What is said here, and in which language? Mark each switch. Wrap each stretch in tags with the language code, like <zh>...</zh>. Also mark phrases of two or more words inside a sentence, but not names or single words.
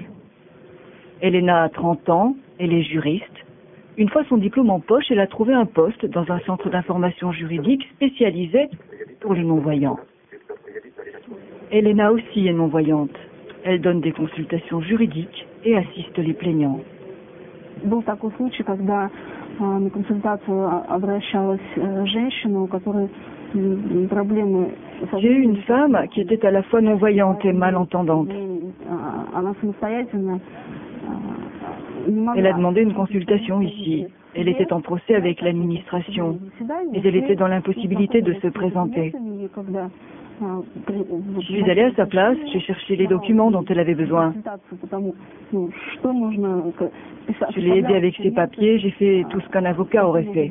<fr>Elena a 30 ans, elle est juriste. Une fois son diplôme en poche, elle a trouvé un poste dans un centre d'information juridique spécialisé pour les non-voyants. Elena aussi est non-voyante. Elle donne des consultations juridiques et assiste les plaignants.</fr> <ru>Был такой случай, когда на консультацию обращалась женщина, у которой проблемы.</ru> <fr>J'ai eu une femme qui était à la fois non-voyante et malentendante.</fr> <ru>Она самостоятельно.</ru> <fr>Elle a demandé une consultation ici. Elle était en procès avec l'administration, mais elle était dans l'impossibilité de se présenter. Je suis allée à sa place, j'ai cherché les documents dont elle avait besoin. Je l'ai aidée avec ses papiers, j'ai fait tout ce qu'un avocat aurait fait.</fr>